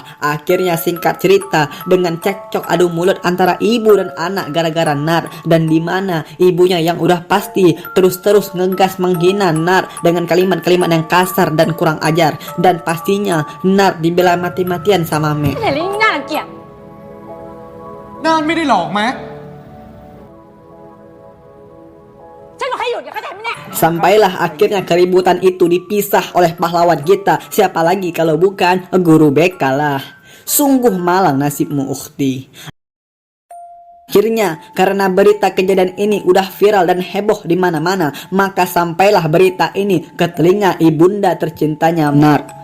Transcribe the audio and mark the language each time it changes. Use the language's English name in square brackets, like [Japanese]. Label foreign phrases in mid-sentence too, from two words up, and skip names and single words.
[Indonesian] Akhirnya singkat cerita, dengan cekcok adu mulut antara ibu dan anak gara-gara Nar, dan di mana ibunya yang udah pasti terus-terus ngegas menghina Nar dengan kalimat-kalimat yang kasar dan kurang ajar, dan pastinya Nar dibela mati-matian sama Mek. [Thai] น่านไม่ได้หลอกแม็ก [Indonesian] Sampailah akhirnya keributan itu dipisah oleh pahlawan kita. Siapa lagi kalau bukan guru BK lah. Sungguh malang nasibmu, ukhti. Akhirnya karena berita kejadian ini udah viral dan heboh di mana-mana, maka sampailah berita ini ke telinga ibunda tercintanya Nar.